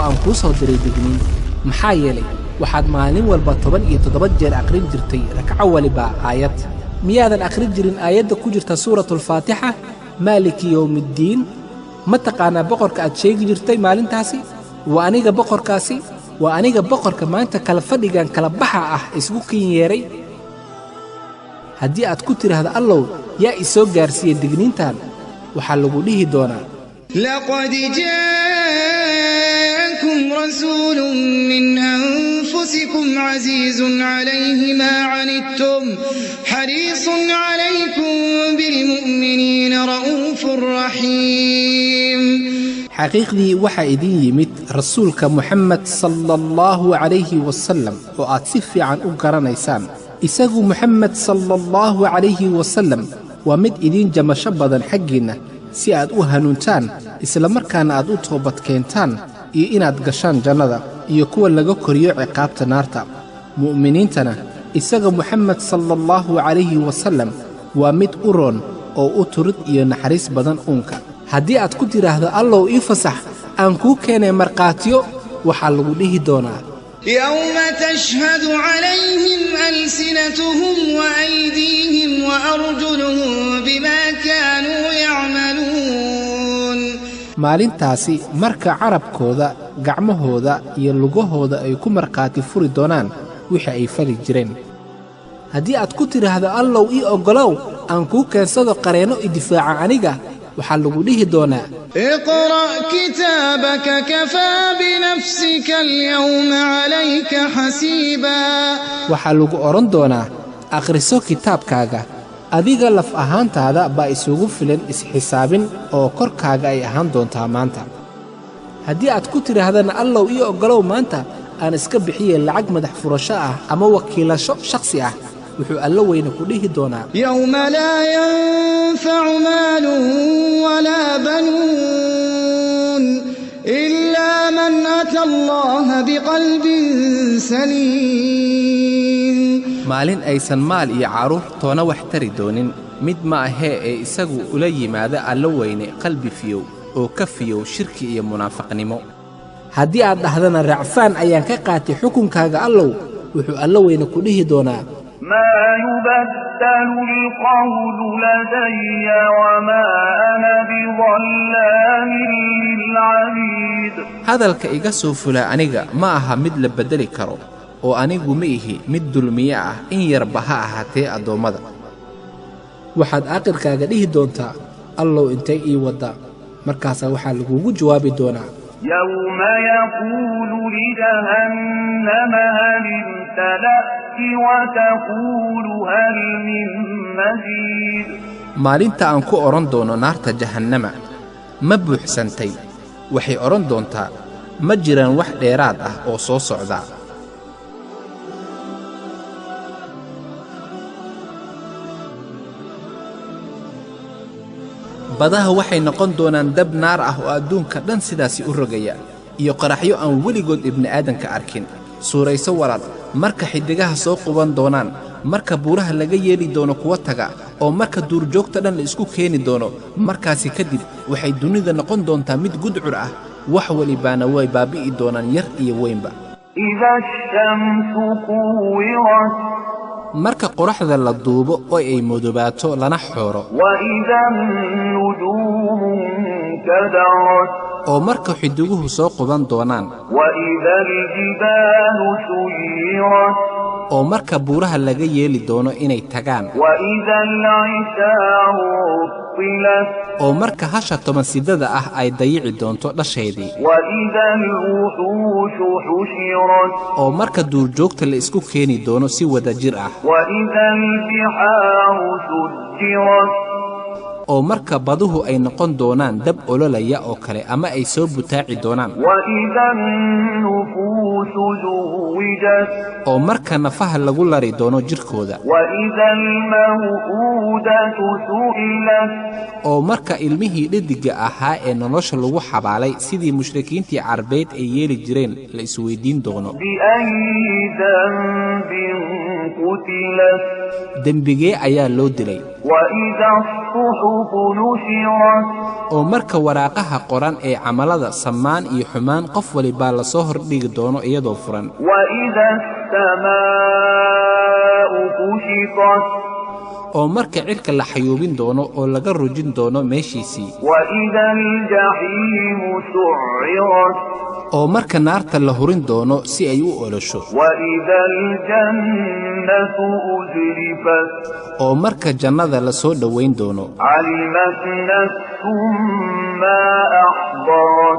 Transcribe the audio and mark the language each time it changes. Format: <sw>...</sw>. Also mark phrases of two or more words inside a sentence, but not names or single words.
<so>aan kuu soo diray digniin maxaa yeelay waxaad maalin walba 17 jeer aqrin jirtay rakaca waliba aayad miyaadan aqrin jirin aayadda ku jirta</so> <ar>سورة الفاتحة مالك يوم الدين</ar> <so>ma taqaanaa boqorka aad sheegi jirtay maalintaasi waa aniga boqorkaasi waa aniga boqorka maanta kala fadhigan kala baxa ah isugu kin yeeray haddii aad ku tiraahdo allow yaa i soo gaarsiiyey digniintan waxaa lagu dhihi doonaa</so> <ar>لقد جاءكم رسول من أنفسكم عزيز عليه ما عنتم حريص عليكم بالمؤمنين رؤوف رحيم</ar> <so>xaqiiqdii waxaa idin yimid rasuulka Muhammad</so> <ar>صلى الله عليه وسلم</ar> <so>oo aad si fiican u garanaysaan isagu Muhammad</so> <ar>صلى الله عليه</ar> <so>wasallam waa mid idin jamasho badan xaggiina si aad u hanuuntaan isla markaana aad u toobad keentaan iyo inaad gashaan jannada iyo kuwa laga koriyo ciqaabta naarta mu'miniintana isaga Muhammad</so> <ar>صلى الله عليه وسلم</ar> <so>waa mid u roon oo u turid iyo naxariis badan uunka haddii aad ku tiraahdo allow ii fasax aan kuu keenay marqaatiyo waxaa lagu dhihi doonaa</so> <ar>يوم تشهد عليهم ألسنتهم وأيديهم وأرجلهم بما كانوا يعملون</ar> <so>maalintaasi marka carabkooda gacmahooda iyo lugahooda ay ku marqaati furi doonaan wixii ay fali jireen haddii aad ku tiraahdo allow ii oggolow aan kuu keensado qareenno i difaaca aniga waxaa lagu dhihi doonaa</so> <ar>اقرأ كتابك كفى بنفسك اليوم عليك حسيبا</ar> <so>waxaa lagu oran doonaa akhriso kitaabkaaga adiga laf ahaantaada baa isugu filan isxisaabin oo korkaaga ay ahaan doontaa maanta haddii aad ku tiraahdana allow ii oggolow maanta aan iska bixiyey lacag madax furasho ah ama wakiilasho shakhsi ah wuxuu alla weyne ku dhihi doonaa</so> <ar>يوم لا ينفع مال ولا بنون إلا من أتى الله بقلب سليم</ar> <so>maalin aysan maal iyo caruur toona wax tari doonin mid ma ahee ee isagu ula yimaada alla weyne qalbi fiyow oo ka fiyow shirki iyo munaafaqnimo haddii aad dhahdana racfaan ayaan ka qaatay xukunkaaga allow wuxuu alla weyne ku dhihi doonaa</so> <ar>ما يبدل القول لدي وما أنا بظلام للعبيد</ar> <so>hadalka iga soo fula aniga ma aha mid la bedeli karo oo anigu ma ihi mid dulmiye ah in yarba ha ahaatee addoommada waxaad aakhirkaaga dhihi doontaa allow intay ii waddaa markaasaa waxaa lagugu jawaabi doonaa</so> <ar>يوم يقول لجهنم هل امتلأت وتقول هل من مزيد</ar> <so>maalinta aan ku odhan doono naarta jahannama ma buuxsantay waxay odhan doontaa ma jiraan wax dheeraad ah oo soo socda badaha waxay noqon doonaan dab naar ah oo adduunka dhan sidaasi u rogaya iyo qaraxyo aan weligood ibni'aadanka arkin suurayso walaal marka xiddigaha soo quban doonaan marka buuraha laga yeeli doono kuwa taga oo marka duurjoogta dhan la isku keeni doono markaasi kadib waxay dunida noqon doontaa mid gudcur ah wax walibaana way baabi'i doonaan yar iyo weynba</so> <ar>إذا الشمس كورت</ar> <so>marka qoraxda la duubo oo ay mudubaato lana xooro</so> <ar>وإذا النجوم انكدرت</ar> <so>oo marka xidiguhu soo quban doonaan</so> <ar>وإذا الجبال سيرت</ar> <so>oo marka buuraha laga yeeli doono inay tagaan</so> <ar>وإذا العشار عطلت</ar> <so>oo marka hasha tobansidada ah ay dayici doonto dhasheedii</so> <ar>وإذا الوحوش حشرت</ar> <so>oo marka duurjoogta la isku keeni doono si wada jir ah</so> <ar>وإذا البحار سجرت</ar> <so>oo marka baduhu ay noqon doonaan dab ololaya oo kale ama ay soo butaaci doonaan</so> <ar>وإذا النفوس زوجت</ar> <so>oo marka nafaha lagu lari doono jirkooda</so> <ar>وإذا الموءودة سئلت</ar> <so>oo marka ilmihii dhediga ahaa ee nolosha lagu xabaalay sidii mushrikiintii carbeed ay yeeli jireen la isweydiin doono</so> <ar>بأي ذنب قتلت</ar> <so>dembigee ayaa loo dilay</so> <ar>وإذا الصحف نشرت</ar> <so>oo marka waraaqaha qoran ee camalada samaan iyo xumaan qof walibaa la soo hordhigi doono iyadoo furan</so> <ar>وإذا السماء كشطت</ar> <so>oo marka cirka la xayuubin doono oo laga rujin doono meeshiisii</so> <ar>وإذا الجحيم سعرت</ar> <so>oo marka naarta la hurin doono si ay u olosho</so> <ar>وإذا الجنة أزلفت</ar> <so>oo marka jannada la soo dhowayn doono</so> <ar>علمت نفس ما أحضرت</ar>